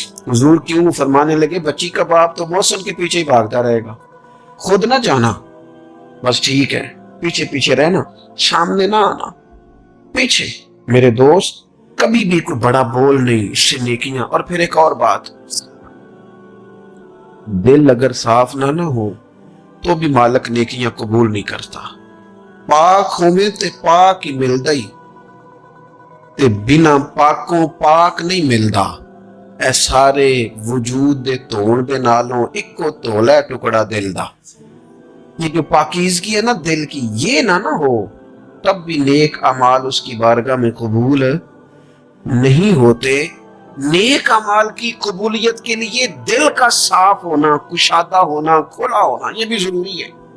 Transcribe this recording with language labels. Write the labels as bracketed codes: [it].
[ur] حضور کیوں؟ فرمانے لگے بچی کا باپ تو محسن کے پیچھے ہی بھاگتا رہے گا، خود نہ جانا، بس ٹھیک ہے پیچھے پیچھے رہنا، سامنے نہ آنا، پیچھے. میرے دوست کبھی بھی کوئی بڑا بول نہیں، اس سے نیکیاں. اور پھر ایک اور بات، دل اگر صاف نہ ہو تو بھی مالک نیکیاں قبول نہیں کرتا. [pa] پاک ہونے تے پاک ہی ملدا ہی تے بنا پاکوں پاک نہیں ملدا. اے سارے وجود دے دھون دے نالوں اکو دھولا ہے ٹکڑا دل دا. [ur] یہ جو پاکیزگی ہے نا دل کی، یہ نہ ہو تب بھی نیک اعمال اس کی بارگاہ میں قبول نہیں ہوتے. نیک اعمال کی قبولیت کے لیے دل کا صاف ہونا، کشادہ ہونا، کھلا ہونا یہ بھی ضروری ہے.